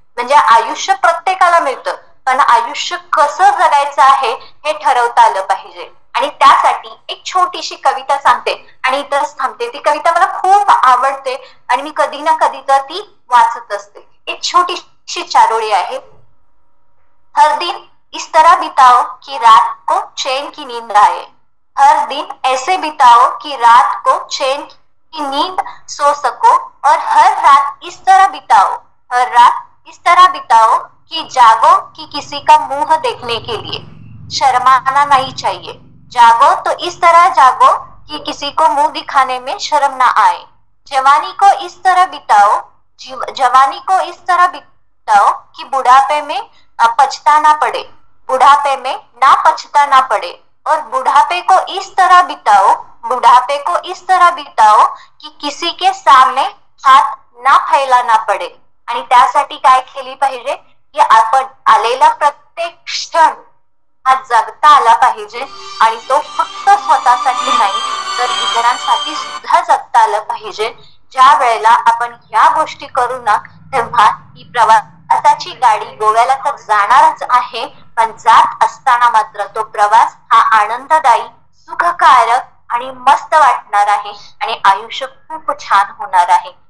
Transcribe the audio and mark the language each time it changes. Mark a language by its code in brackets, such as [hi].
[mr] म्हणजे आयुष्य प्रत्येकाला मिळतं, पण आयुष्य कसं जगायचं आहे हे ठरवता आलं पाहिजे. आणि त्यासाठी एक छोटीशी कविता सांगते आणि इथंच थांबते. ती कविता मला खूप आवडते आणि मी कधी ना कधी तर ती वाचत असते. एक छोटीशी चारोळी आहे. [hi] हर दिन इस तरह बिताओ कि रात को चैन की नींद आए, हर दिन ऐसे बिताओ कि रात को चैन की नींद सो सको, और हर रात इस तरह बिताओ, हर रात इस तरह बिताओ कि जागो कि किसी का मुंह देखने के लिए शर्माना नहीं चाहिए, जागो तो इस तरह जागो कि किसी को मुंह दिखाने में शर्म ना आए, जवानी को इस तरह बिताओ, जवानी को इस तरह बिताओ कि बुढ़ापे में पछताना पड़े, बुढ़ापे में ना पछताना पड़े, और बुढ़ापे को इस तरह बिताओ, बुढ़ापे को इस तरह बिताओ कि किसी के सामने हात ना फैलाना पडे. [mr] आणि त्यासाठी काय केली पाहिजे की आपण आलेला प्रत्येक क्षण हा जगता आला पाहिजे आणि तो फक्त स्वतःसाठी नाही तर इतरांसाठी सुद्धा जगता आलं पाहिजे. ज्या वेळेला आपण या गोष्टी करू ना तेव्हा ही प्रवासाची गाडी गोव्याला तर जाणारच आहे, पण जात असताना मात्र तो प्रवास हा आनंददायी, सुखकारक आणि मस्त वाटणार आहे आणि आयुष्य खूप छान होणार आहे.